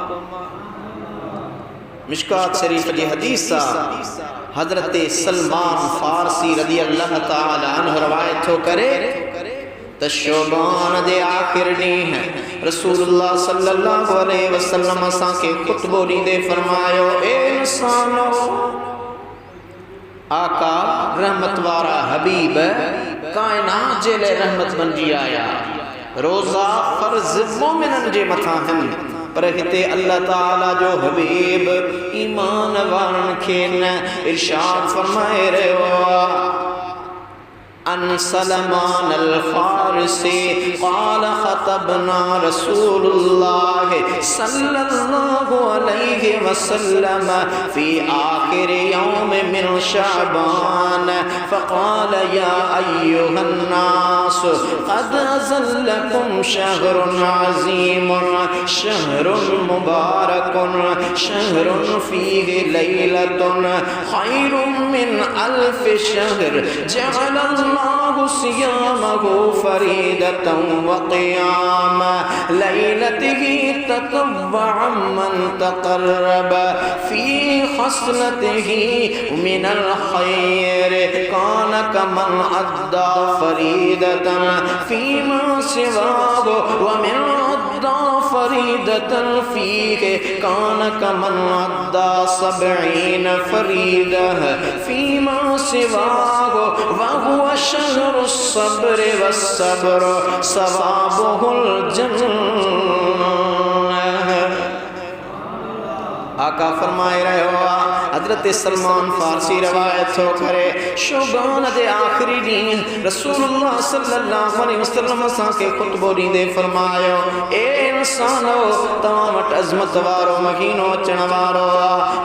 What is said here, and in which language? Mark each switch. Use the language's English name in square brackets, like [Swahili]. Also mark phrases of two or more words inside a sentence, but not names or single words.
[Sindhi] मिशकात शरीफ जी हदीस हज़रत सलमान फारसी [Arabic] رضي الله تعالى عنه [Sindhi] रवायत थो करे त शोबान दे आखिर ॾींहुं रसूलुल्लाह [Arabic] صلى الله عليه وسلم [Sindhi] असांखे खुतबो ॾींदे फरमायो, ए इंसानो, आका रहमत वारा हबीब कायनात जे लाइ रहमत बणिजी आया। रोज़ा फ़र्ज़ मोमिनन जे मथां आहिनि, पर हिते अल्लाह ताला जो हबीब ईमान वारन खे न इरशाद फरमाए रहियो। [Arabic] عن سلمان الفارسي قال خطبنا رسول الله صلى الله عليه وسلم في آخر يوم من شعبان فقال يا أيها الناس قد أظلكم شهر عظيم شهر مبارك شهر فيه ليلة خير من ألف شهر جعل صيامه فريضة وقيام ليله تطوعا من تقرب في خصلته من الخير كان كمن أدى فريضة فيما سواه ومن أدى فريضة فيه كان كمن أدى سبعين فريضة فيما سواه وهو شهر صبر والصبر ثوابه الجنة. [Sindhi] आका फरमाए रहे हो, हजरत सलमान फारसी रवायत हो करे, शोबान दे आखिरी ॾींहुं रसूलुल्लाह [Arabic] صلى الله عليه وسلم [Sindhi] असांखे खुतबो ॾींदे फरमायो, ए इंसानो, तव्हां वटि अज़मत वारो महीनो अचण वारो आहे।